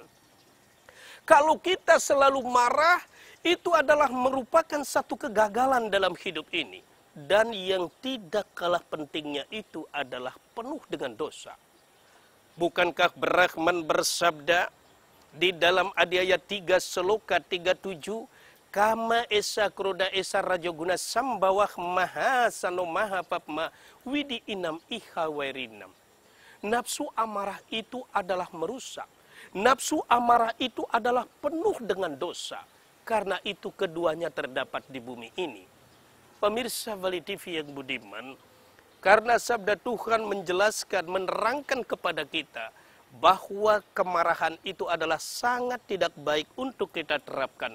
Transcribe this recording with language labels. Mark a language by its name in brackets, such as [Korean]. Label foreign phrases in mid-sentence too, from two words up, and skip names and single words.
[Indonesian] Kalau kita selalu marah, itu adalah merupakan satu kegagalan dalam hidup ini. Dan yang tidak kalah pentingnya itu adalah penuh dengan dosa. Bukankah Brahman bersabda di dalam Adhyaya 3 Seloka 37, [Sanskrit] Kama esa kroda esa rajoguna sambawah maha sano maha papma widi inam iha wairinam. [Indonesian] Nafsu amarah itu adalah merusak. Nafsu amarah itu adalah penuh dengan dosa. Karena itu keduanya terdapat di bumi ini. Pemirsa Bali TV yang budiman, karena sabda Tuhan menjelaskan, menerangkan kepada kita bahwa kemarahan itu adalah sangat tidak baik untuk kita terapkan.